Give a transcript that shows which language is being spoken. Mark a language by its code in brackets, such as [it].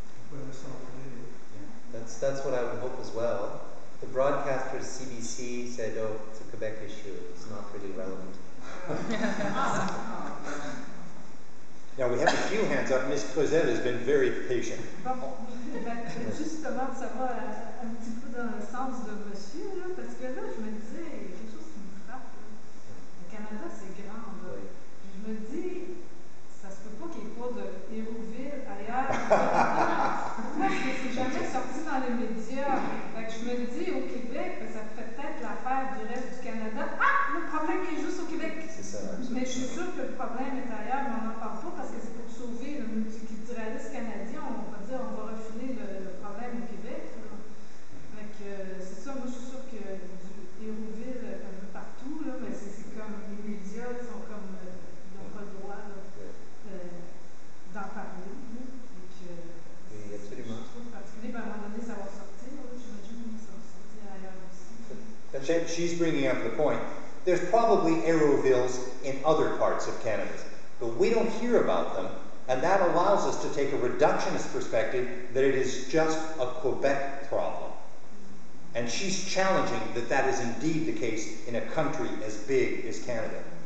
[en] what I saw today. Yeah, that's what I would hope as well. The broadcasters, CBC, said, "Oh, it's a Quebec issue. It's not really relevant." Now we have a few hands up. Miss Cosette has been very patient. [fr] Bon, justement, ça va un petit peu dans le sens de monsieur, là, parce que là, je me disais, il y a quelque chose qui me frappe. Là. Le Canada, c'est grand. Là. Oui. Puis je me dis, ça se peut pas qu'il n'y ait pas de Hérouville ailleurs. Pourquoi est-ce que c'est jamais sorti dans les médias? Fait que je me dis, au Québec, ça fait peut-être l'affaire du reste du Canada. Ah, le problème est juste au Québec. C'est ça. Mais je suis sûre que le problème est ailleurs, mais on n'en parle pas parce que c'est pour sauver le multiculturalisme canadien. On va dire, on va refiler le problème au Québec. Donc, c'est ça, moi je suis sûre que du Hérouville, un peu partout, là, mais c'est comme les médias qui sont comme, ils n'ont pas le droit d'en parler. Là, et que, Oui, absolument. Je trouve particulier, ben, à un moment donné, ça va sortir. J'imagine que ça va sortir ailleurs aussi. [en] But she's bringing up the point. There's probably Aerovilles in other parts of Canada, but we don't hear about them, and that allows us to take a reductionist perspective that it is just a Quebec problem. And she's challenging that that is indeed the case in a country as big as Canada.